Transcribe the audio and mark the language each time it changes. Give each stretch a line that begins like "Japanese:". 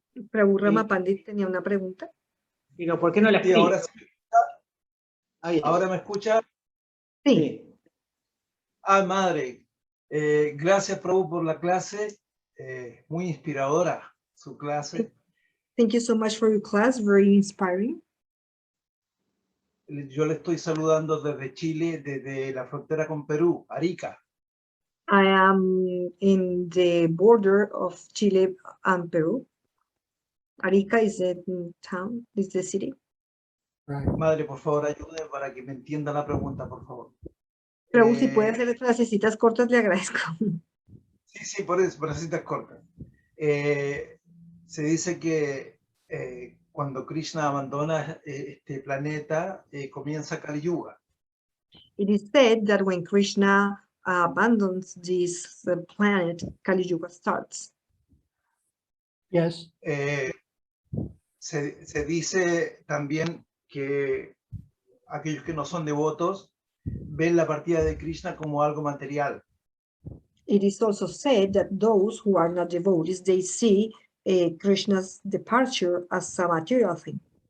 Spanish: Prabhu Rama Pandit tenía una pregunta. Digo, ¿por qué no la Sí, escribe? ahora, Ahí. ¿ahora me escucha? Sí. Sí. Madre, gracias Prabhu por la clase, muy inspiradora su clase.
English: Thank you so much for your class, very inspiring.
Spanish: Yo le estoy saludando desde Chile, desde la frontera con Perú, Arica.
English: I am in the border of Chile and Peru. Arica is the town, is the city. Right.
Spanish: Madre, por favor, ayude para que me entienda la pregunta, por favor. Prabhu, si puede hacer frasecitas cortas, le agradezco. Sí, por eso, por citas cortas. Se dice que cuando Krishna abandona este planeta, comienza Kali Yuga.
English: It is said that when Krishna abandons this planet, Kali Yuga starts. Yes.
Spanish: Se dice también que aquellos que no son devotos ven la partida de Krishna como algo material.
English: It is also said that those who are not devotees, they see Krishna's departure as a material thing.